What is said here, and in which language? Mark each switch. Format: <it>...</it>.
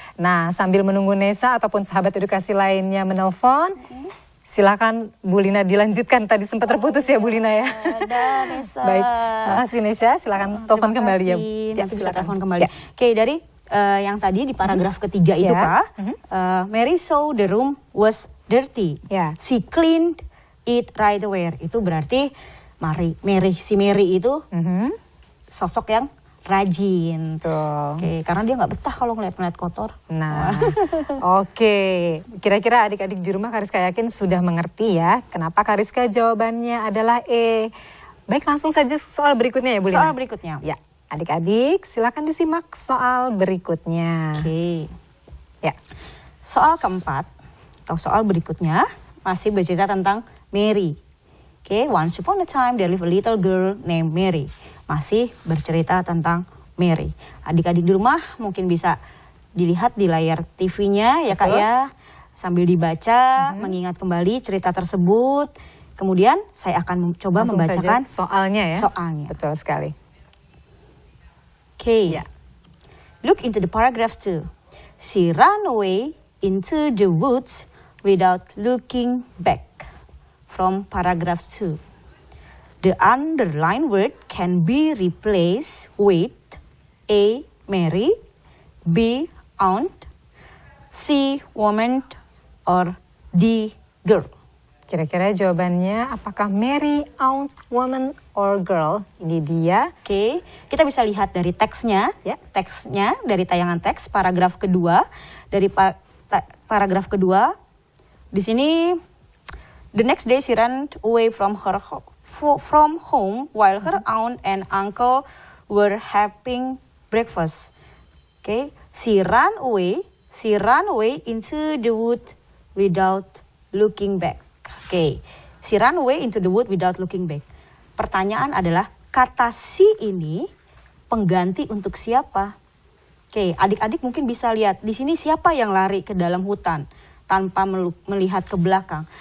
<id>Nah, sambil menunggu Nesa ataupun sahabat edukasi lainnya menelpon, silakan Bu Lina dilanjutkan. Tadi sempat terputus ya Bu Lina ya. Ada Nesa. Baik, makasih Nesya. Silakan telepon Terima kembali ya. kasih. Ya, Nanti bisa silakan. telepon kembali. Ya. Oke, dari yang tadi di paragraf ketiga itu Ya.</id> <en>Kak, Mary saw the room was dirty.</en> <id>Ya.</id> <en>She cleaned it right away.</en> <id>Itu berarti si Mary itu sosok yang rajin. Tuh. Oke, karena dia nggak betah kalau ngeliat kotor. Nah, oke. Kira-kira adik-adik di rumah Kariska yakin sudah mengerti ya. Kenapa Kariska jawabannya adalah E. Baik, langsung saja soal berikutnya ya Bu Lina. Soal berikutnya. Ya, adik-adik silakan disimak soal berikutnya. Oke. Ya. Soal keempat atau soal berikutnya masih bercerita tentang Mary.</id> <en>Oke, once upon a time there lived a little girl named Mary.</en> <id>Masih bercerita tentang Mary. Adik-adik di rumah mungkin bisa dilihat di layar TV-nya ya Kak Betul. ya. Sambil dibaca, mengingat kembali cerita tersebut. Kemudian saya akan coba Langsung membacakan saja soalnya ya. soalnya. Betul sekali.</id> <en>Okay.</en> <id>Ya.</id> <en>Look into the paragraph 2. She ran away into the woods without looking back. From paragraph 2. The underlined word can be replaced with A. Mary, B. Aunt, C. Woman, or D. Girl.</en> <id>Kira-kira jawabannya apakah Mary,</id> <en>aunt, woman, or girl?</en> <id>Ini dia. Oke, kita bisa lihat dari teksnya, Ya. teksnya dari tayangan teks paragraf kedua, dari paragraf kedua.</id> <en>Di sini, the next day she ran away from home while her aunt and uncle were having breakfast. Oke, she ran away into the wood without looking back. Oke, she ran away into the wood without looking back.</en> <id>Pertanyaan adalah, kata si ini pengganti untuk siapa? Oke, adik-adik mungkin bisa lihat di sini siapa yang lari ke dalam hutan tanpa melihat ke belakang.</id>